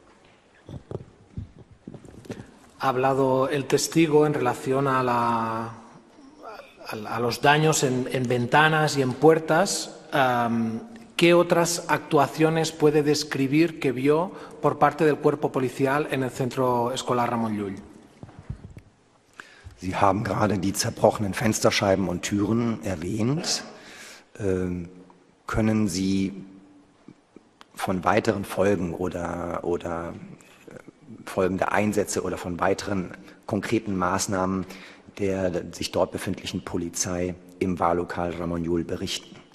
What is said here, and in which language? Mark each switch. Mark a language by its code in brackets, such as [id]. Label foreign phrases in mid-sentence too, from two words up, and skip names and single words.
[es] Ha hablado el testigo en relación a los daños en ventanas y en puertas. ¿Qué otras actuaciones puede describir que vio por parte del cuerpo policial en el centro escolar Ramon Llull? [de] Sie haben gerade die zerbrochenen Fensterscheiben und Türen erwähnt. Können Sie von weiteren Folgen oder Folgen der Einsätze oder von weiteren konkreten Maßnahmen der sich dort befindlichen Polizei im Wahllokal Ramon Llull berichten?